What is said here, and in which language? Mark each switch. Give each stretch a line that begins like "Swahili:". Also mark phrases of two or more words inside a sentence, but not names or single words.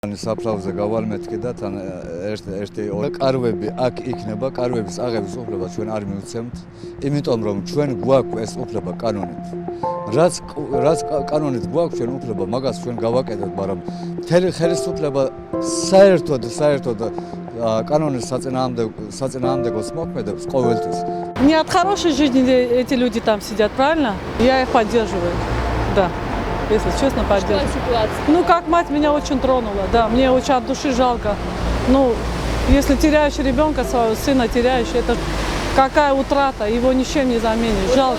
Georgian: საფლავზე გავალმეთქი და თან ერთი კარვები აქ იქნება, კარვების აღების უფლება ჩვენ არ მივცემთ, იმიტომ რომ ჩვენ გვაქვს ეს უფლება კანონით. რაც კანონით გვაქვს ჩვენ უფლება, მაგას ჩვენ გავაკეთებთ, მაგრამ მთელი ხელისუფლება საერთოდ კანონის საწინააღმდეგოს მოქმედებს ყოველთვის.
Russian: Не от хорошей жизни эти люди там сидят, правильно? Я их поддерживаю, да. Если честно, поддерживаю. Ну, как мать меня очень тронула, да, мне очень от души жалко. Ну, если теряешь ребенка, своего сына теряешь, это какая утрата, его ничем не заменишь, жалко.